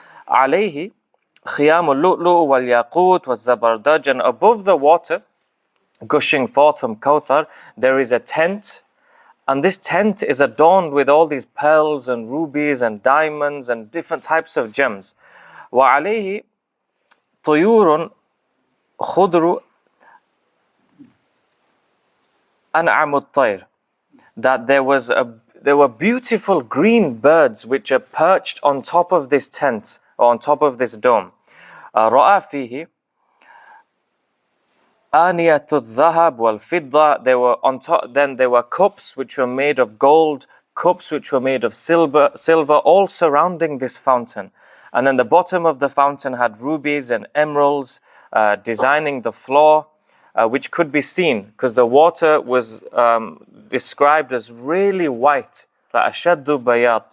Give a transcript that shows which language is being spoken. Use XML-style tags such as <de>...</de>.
<ar>عَلَيْهِ خِيَامُ اللُّؤْلُؤُ وَالْيَاقُوتُ وَالزَّبَرْدَجِ.</ar> <en>And above the water, gushing forth from Kawthar, there is a tent. And this tent is adorned with all these pearls and rubies and diamonds and different types of gems.</en> <ar>وَعَلَيْهِ طيور خضر أنعم الطير.</ar> <en>That there were beautiful green birds which are perched on top of this tent or on top of this dome.</en> <ar>رأى فيه آنية الذهب والفضة.</ar> <en>They were on top. Then there were cups which were made of gold, cups which were made of silver, all surrounding this fountain. And then the bottom of the fountain had rubies and emeralds designing the floor, which could be seen because the water was described as really white, like</en> <ar>ashaddu bayat.</ar>